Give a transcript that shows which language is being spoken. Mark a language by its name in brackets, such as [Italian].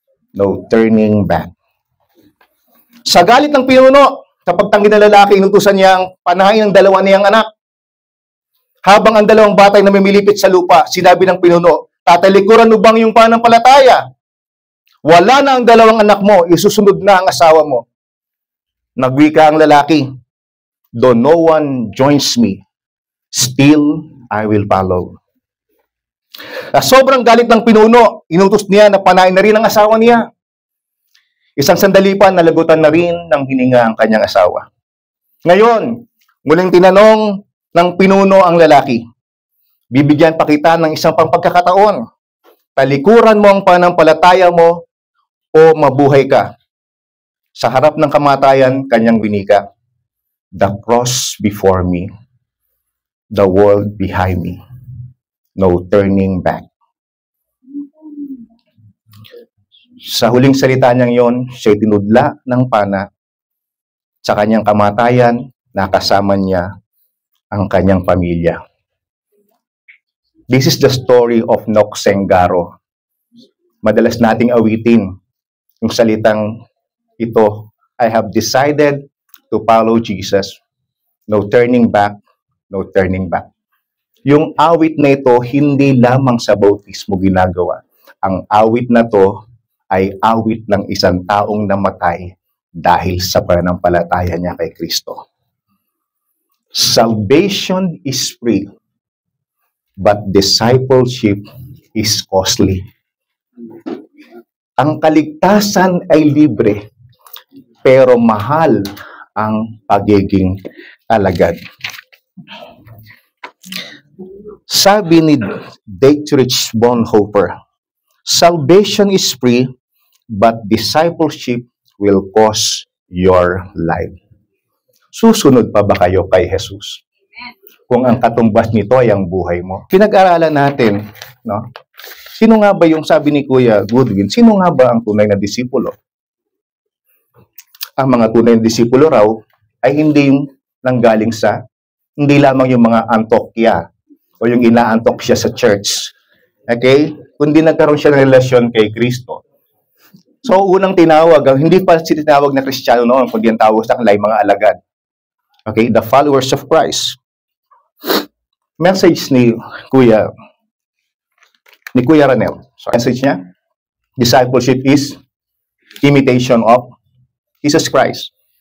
[English] No turning back. [Filipino] Sa galit ng pinuno, sa pagtanggi ng lalaki, inutusan niya ang panahin ng 2 niyang anak. Habang ang 2 batay na namimilipit sa lupa, sinabi ng pinuno, tatalikuran mo bang yung panampalataya? Wala na ang 2 anak mo, isusunod na ang asawa mo. Nagwika ang lalaki, [English] though no one joins me, still I will follow. [Filipino] Sobrang galit ng pinuno, inutos niya na panahin na rin ang asawa niya. Isang sandali pa, nalagutan na rin ng hininga ang kanyang asawa. Ngayon, muling tinanong ng pinuno ang lalaki. Bibigyan pa kita ng isang pagkakataon. Talikuran mo ang pananampalataya mo o mabuhay ka. Sa harap ng kamatayan, kanyang winika, [English] the cross before me, the world behind me, no turning back. [Filipino] Sa huling salita niyang yon, siya'y tinudla ng pana. Sa kanyang kamatayan, nakasama niya ang kanyang pamilya. [English] This is the story of Noksengaro. [Filipino] Madalas nating awitin yung salitang ito, [English] I have decided to follow Jesus. No turning back, no turning back. [Filipino] Yung awit na ito, hindi lamang sa bautismo ginagawa. Ang awit na to ay awit ng isang taong namatay dahil sa pananampalataya niya kay Kristo. [English] Salvation is free, but discipleship is costly. [Filipino] Ang kaligtasan ay libre, pero mahal ang pagiging alagad. Sabi ni [English] Dietrich Bonhoeffer, salvation is free, but discipleship will cost your life. [Filipino] Susunod pa ba kayo kay Jesus? Kung ang katumbas nito ay ang buhay mo. Pinag-aralan natin, no? Sino nga ba yung sabi ni Kuya Goodwin, sino nga ba ang tunay na disipulo? Ang mga tunay na disipulo raw ay hindi yung nanggaling sa, hindi lamang yung mga Antokya o yung inaantok siya sa church. Okay? Kundi nagkaroon siya ng relasyon kay Kristo. So, unang tinawag, hindi pa tinawag na Kristiyano noon, kundi ang tawag sa kanila ay mga alagad. Okay? [English] The followers of Christ. Message ni Kuya Ranel. So, message niya, discipleship is imitation of Jesus Christ.